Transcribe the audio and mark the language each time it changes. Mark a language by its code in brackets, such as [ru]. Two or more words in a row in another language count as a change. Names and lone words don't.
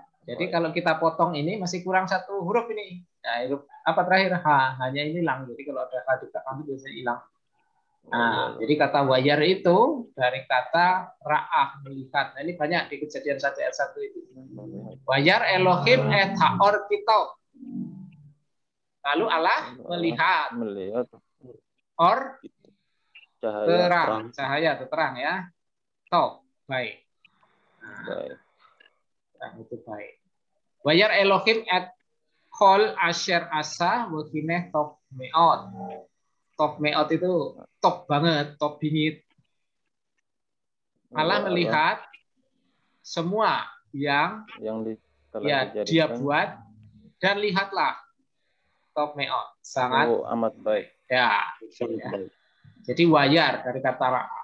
[id] Jadi kalau kita potong ini masih kurang satu huruf ini. Nah, huruf apa terakhir? Hanya ini hilang. Jadi kalau ada H di belakang itu biasanya hilang. Nah, jadi kata wayar itu dari kata ra'ah melihat. Nah, ini banyak di Kejadian 1 ayat 1 itu. [he] וירא אלוהים את האור כי. [id] Lalu Allah melihat. Or terang, cahaya atau terang ya. Toh, baik. Nah, itu baik. [he] וירא אלוהים את כל אשר עשה והנה טוב מאוד. טוב מאוד [id] itu top banget, top bingit. Allah melihat semua yang dia buat dan lihatlah [he] טוב מאוד [id] sangat amat baik. Ya. Jadi wayar dari kata ra'ah.